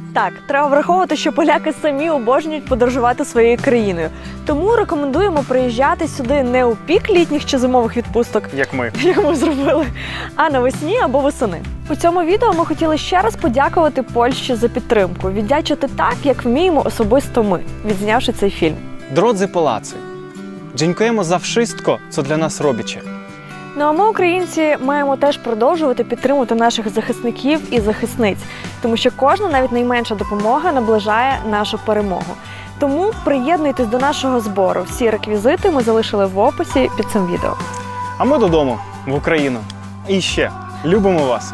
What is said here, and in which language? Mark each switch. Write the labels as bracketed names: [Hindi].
[Ukrainian] Так, треба враховувати, що поляки самі обожнюють подорожувати своєю країною. Тому рекомендуємо приїжджати сюди не у пік літніх чи зимових відпусток, Як ми. як ми зробили, а навесні або восени. У цьому відео ми хотіли ще раз подякувати Польщі за підтримку, віддячити так, як вміємо особисто ми, відзнявши цей фільм. [Polish] Drodzy Polacy, dziękujemy za wszystko, co dla nas robicie. [Ukrainian] Ну а ми, українці, маємо теж продовжувати підтримувати наших захисників і захисниць, тому що кожна, навіть найменша допомога наближає нашу перемогу. Тому приєднуйтесь до нашого збору. Всі реквізити ми залишили в описі під цим відео. А ми додому, в Україну. І ще, любимо вас!